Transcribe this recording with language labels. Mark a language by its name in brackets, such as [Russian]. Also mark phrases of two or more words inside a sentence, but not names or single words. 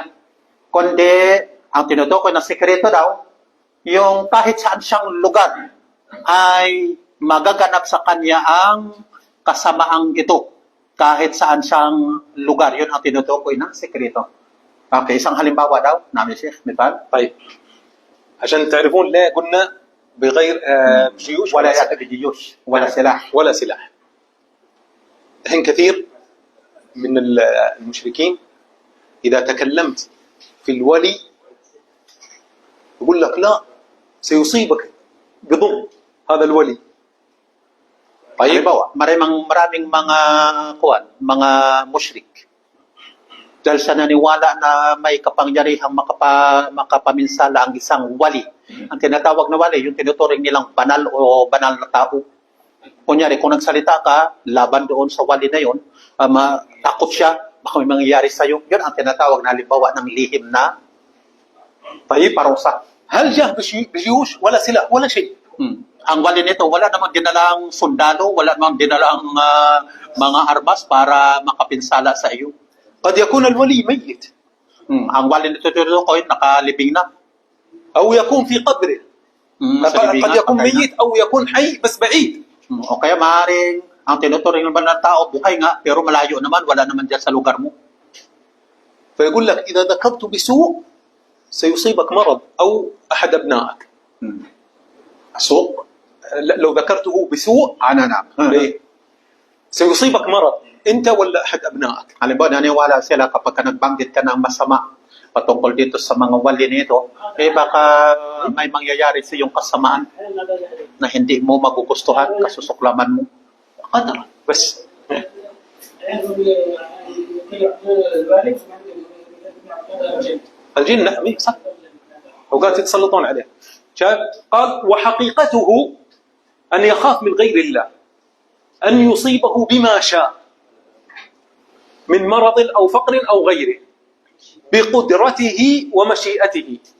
[Filipino] Kundi, ang tinutukoy ng sikreto daw, yung kahit saan siyang lugar ay magaganap sa kanya ang kasamaang ito. Kahit saan siyang lugar, yun ang tinutukoy ng sikreto. Okay, isang halimbawa daw, namin Sheikh, مثال. [Arabic] طيب عشان تعرفون ليه قلنا بغير جيوش ولا يأتي بجيوش ولا سلاح. ولا سلاح. الحين كثير من المشركين إذا تكلمت في الولي يقول لك لا سيصيبك بضر هذا الولي. طيب [Filipino] maraming mga musyrik dahil sa naniwala na may kapangyarihang makapaminsala ang isang wali. Ang tinatawag na wali, yung tinuturing nilang banal o banal na tao. Kunyari, kung nagsalita ka, laban doon sa wali na yun, takot siya, baka may mangyayari sa'yo. Yun ang tinatawag na halimbawa ng lihim na parusa. [Arabic] هل جاء بجيوش ولا سلاح ولا شيء؟ [Filipino] Ang wali nito, wala namang dinalang sundalo, wala namang dinalang mga armas para makapinsala sa iyo. [Arabic] قد يكون الولي ميت [Filipino] Ang wali nito ko'y nakalibing na. [Arabic] أو يكون في قبره [Filipino] Sa [Arabic] قد [Filipino] libingan, [Arabic] يكون [Filipino] patay na. [Arabic] ميت أو يكون حي بس بعيد. [Filipino] O kaya maaaring ang tinuturing naman ng tao, buhay nga, pero malayo naman, wala naman dyan sa lugar mo. فيقول لك إذا ذكرت بسوء سيصيبك مرض أو أحد أبنائك. So, [Arabic] لو ذكرته بسوء [Filipino] na. [Arabic] إيه؟ سيصيبك مرض أنت ولا أحد أبنائك. [Filipino] Halimbawa, naniwala sila kapag ka nagbanggit ka ng masama patungkol dito sa mga wali nito, baka may mangyayari sa iyong kasamaan na hindi mo magugustuhan, kasusuklaman mo. [Arabic] قدر بس. الجن نعم إيه صح. وقال تتسلطون عليه. شايف؟ قال وحقيقته أن يخاف من غير الله أن يصيبه بما شاء من مرض أو فقر أو غيره بقدرته ومشيئته.